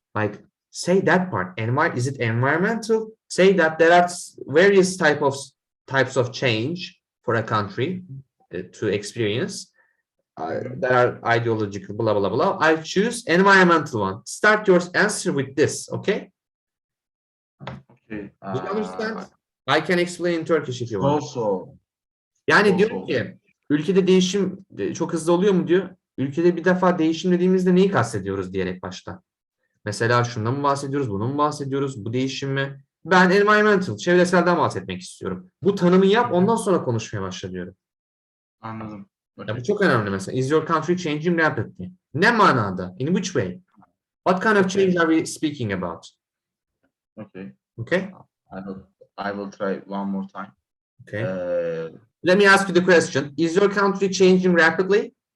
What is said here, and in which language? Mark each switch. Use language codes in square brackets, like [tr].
[en] Like say that part. Is it environmental? Say that there are various types of change for a country to experience. Mhm. That are ideological, blah blah blah. I choose environmental one. Start your answer with this, okay? Okay. Do you understand? I can explain in Turkish if you want. So [tr] Yani [en] so [tr] diyor [en] so [tr] ki ülkede değişim çok hızlı oluyor mu diyor. Ülkede bir defa değişim dediğimizde neyi kastediyoruz diyerek başta. Mesela şundan mı bahsediyoruz, bunun mu bahsediyoruz, bu değişim mi? Ben environmental, çevreselden bahsetmek istiyorum. Bu tanımı yap, ondan sonra konuşmaya başla diyorum. anladım. Ya bu [en] Okay. [tr] çok önemli mesela. [en] Is your country changing rapidly? [tr] Ne manada? [en] In which way? What kind of Okay. change are we speaking about? Okay. Okay. Okay? I will try one more time. Okay. Uh, Let me ask you the question. Is your country changing rapidly?